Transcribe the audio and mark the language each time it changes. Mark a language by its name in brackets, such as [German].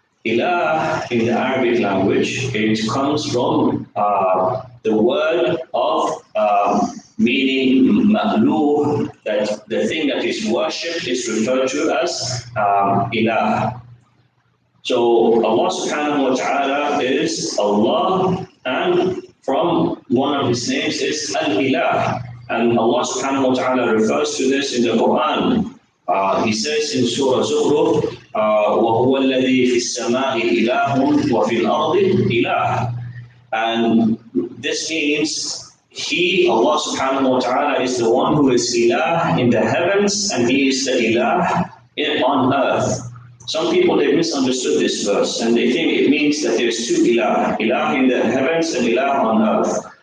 [English] Ilah in the Arabic language, it comes from the word of meaning ma'luh, that the thing that is worshipped is referred to as ilah. So Allah subhanahu wa ta'ala is Allah, and from one of his names is al-ilah. And Allah subhanahu wa ta'ala refers to this in the Quran. [Arabic] He says in Surah Zukhruf, وَهُوَ الَّذِي فِي السَّمَاءِ إِلَهٌ وَفِي الْأَرْضِ إِلَهٌ. [English] And this means He, Allah subhanahu wa ta'ala, is the one who is ilah in the heavens, and He is the ilah on earth. Some people, they misunderstood this verse, and they think it means that there's two ilah, ilah in the heavens and ilah on earth.